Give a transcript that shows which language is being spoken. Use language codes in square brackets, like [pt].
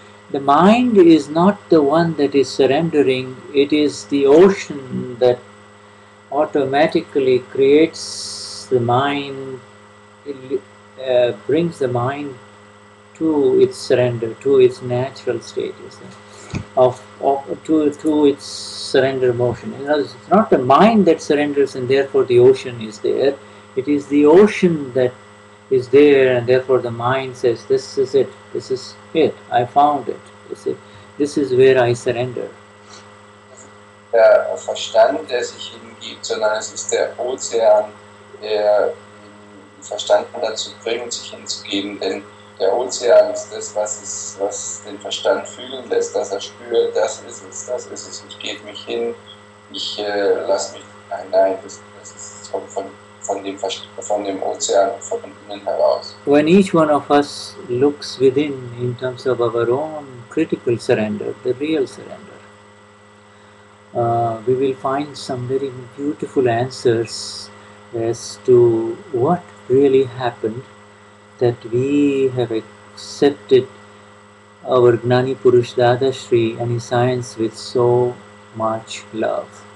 [en] The mind is not the one that is surrendering, it is the ocean that automatically creates the mind, brings the mind to its surrender, to its natural state, to its surrender motion. In other words, it's not the mind that surrenders and therefore the ocean is there. It is the ocean that is there and therefore the mind says, this is it, I found it, this is where I surrender. [de] Der Verstand, der sich hingibt, sondern es ist der Ozean, der den Verstand dazu bringt, sich hinzugeben, denn der Ozean ist das, was den Verstand fühlen lässt, dass er spürt, das ist es, ich gebe mich hin, ich lasse mich hinein, das ist von dem Ozean, von innen heraus. [en] When each one of us looks within in terms of our own critical surrender, the real surrender, we will find some very beautiful answers as to what really happened, that we have accepted our Gnani Purush Dadashri and his science with so much love.